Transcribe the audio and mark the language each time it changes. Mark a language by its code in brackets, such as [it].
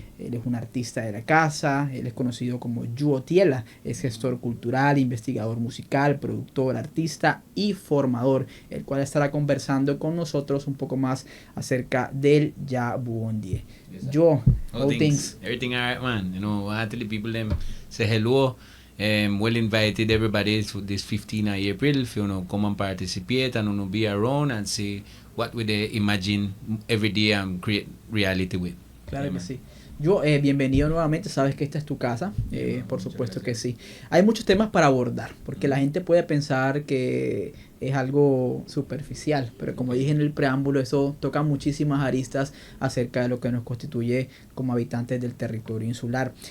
[es] Él es un artista de la casa, él es conocido como Yuo Tiela, es gestor cultural, investigador musical, productor, artista y formador, el cual estará conversando con nosotros un poco más acerca del Yabondie. [en] Yo, how things? Everything alright, man. You know, I tell the people them say hello. Well invited everybody to this 15th of April. If you know, come and participate and you know, be around and see what we imagine every day and create reality with. [es] Claro que sí. Yo, bienvenido nuevamente, sabes que esta es tu casa, por supuesto que sí. Hay muchos temas para abordar, porque la gente puede pensar que es algo superficial, pero como dije en el preámbulo, eso toca muchísimas aristas acerca de lo que nos constituye como habitantes del territorio insular.